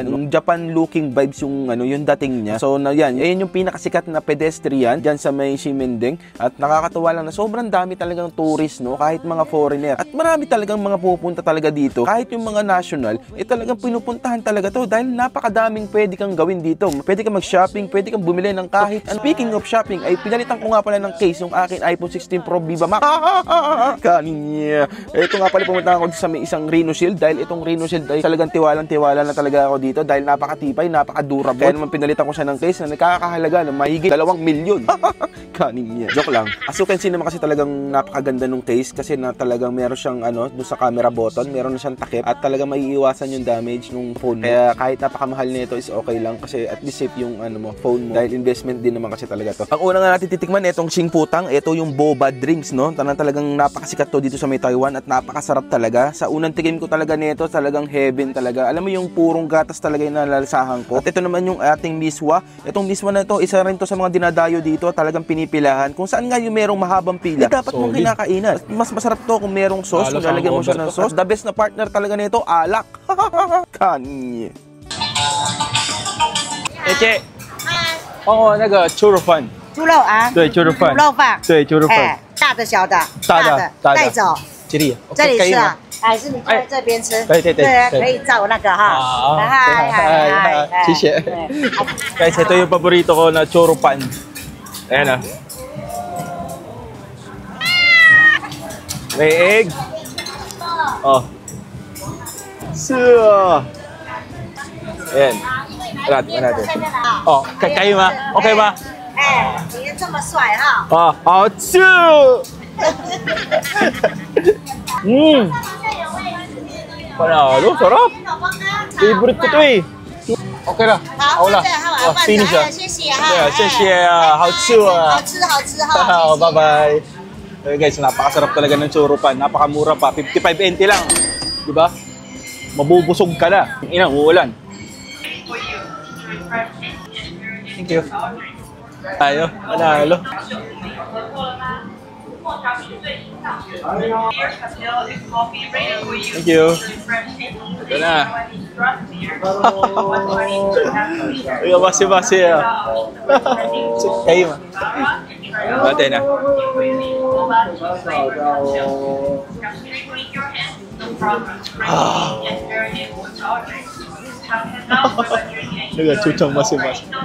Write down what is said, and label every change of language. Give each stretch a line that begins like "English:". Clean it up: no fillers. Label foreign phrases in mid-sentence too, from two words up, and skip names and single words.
Filipino: Yung
English: Japan looking vibes
Filipino: yung yung dating niya. So na yan yung pinakasikat na pedestrian diyan sa may Ximending. At nakakatuwa lang na sobrang dami talagang tourist, no, kahit mga foreigner. At marami talagang mga pupunta talaga dito. Kahit yung mga national, talagang pinupuntahan talaga to dahil napakadaming pwede kang gawin dito. Pwede kang mag-shopping, pwede kang bumili ng kahit.
English: And speaking of shopping,
Filipino: ay pinalitan ko nga pala ng case yung akin iPhone 16 Pro Viva Max. Kaniya. Ito nga pala pumunta ako sa may isang Reno Shield dahil itong Reno Shield ay talagang tiwalang-tiwala na talaga ako dito dahil napakatibay,
English: napaka-durable.
Filipino: Kaya naman pinalitan ko siya ng case na nakakahalaga ng mahigit 2 milyon. Kaniya. Joke lang.
English: As you can see
Filipino: naman kasi talagang napakaganda nung case kasi na talagang meron siyang doon sa camera button, meron na siyang takip at talagang maiiwasan yung damage nung phone mo. Kaya kahit napakamahal nito is okay lang kasi at least safe yung phone mo dahil investment din naman kasi talaga to. Ang una nga natin titikman itong Xingfutang, ito yung
English: boba drinks,
Filipino: no? Talagang napakasikat to dito sa may Taiwan at napakasarap talaga. Sa unang tikim ko talaga nito, talagang heaven talaga. Alam mo yung purong gatas talaga yung nalalasahan ko. At ito naman yung ating miswa. Itong miswa na ito, isa rin to sa mga dinadayo dito, talagang pinipilahan. Kung saan nga yung merong mahabang pila, dapat mong kinakainan. At mas masarap to kung merong sauce, kung lalagyan mo siya ng sauce.
English: The best
Filipino: na partner talaga nito, alak. Kani.
Chinese: 姐，帮我那个猪肉饭。猪肉啊？对，猪肉饭。猪肉饭。对，猪肉饭。大的、小的。大的带走。这里。这里吃啊？还是你在这边吃？对，可以照那个哈。嗨，謝謝。
Filipino: Guys, ito yung paborito ko na churro pan. Ayan May egg. Oh. Ayan. Natin. Oh, kayo ma? Okay ba?
Chinese: 你这么帅哈！ Oh, 好吃。
Filipino: Panalo, sarap. Favorite ko to eh.
Chinese: OK 了，好，好了，这样好，哦，
English: finish
Chinese: 了，谢谢哈。对，謝謝啊，好吃啊，好吃，好吃哈。
English: bye-bye.
Filipino: Okay guys, napakasarap talaga ng churro pan. Napakamura pa, 55 NT lang. Di ba? Mabubusog ka na. Ina, uulan.
English: Thank you.
Filipino: Tayo, manalo.
English: Thank you.
Filipino: Ito na. Uy, basi-basi ah. Sik kayo. Bate na. Nag-chuchang masi-basi.